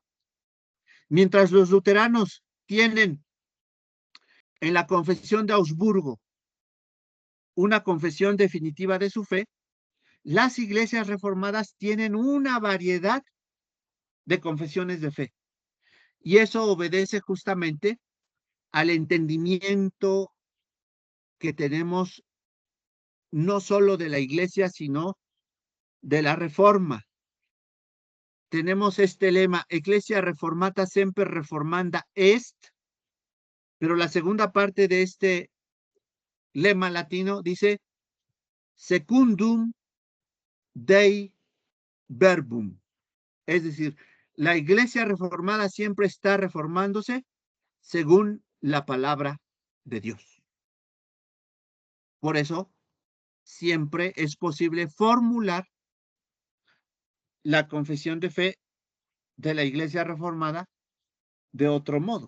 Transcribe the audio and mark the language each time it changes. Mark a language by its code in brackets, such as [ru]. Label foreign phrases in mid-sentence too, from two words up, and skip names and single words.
[es] Mientras los luteranos tienen en la confesión de Augsburgo una confesión definitiva de su fe, las iglesias reformadas tienen una variedad de confesiones de fe. Y eso obedece justamente al entendimiento que tenemos no solo de la iglesia, sino de la reforma. Tenemos este lema, [la] Ecclesia reformata semper reformanda est, [es] pero la segunda parte de este lema latino dice [la] secundum Dei verbum. [es] Es decir, la iglesia reformada siempre está reformándose según la palabra de Dios. Por eso, siempre es posible formular la confesión de fe de la iglesia reformada de otro modo.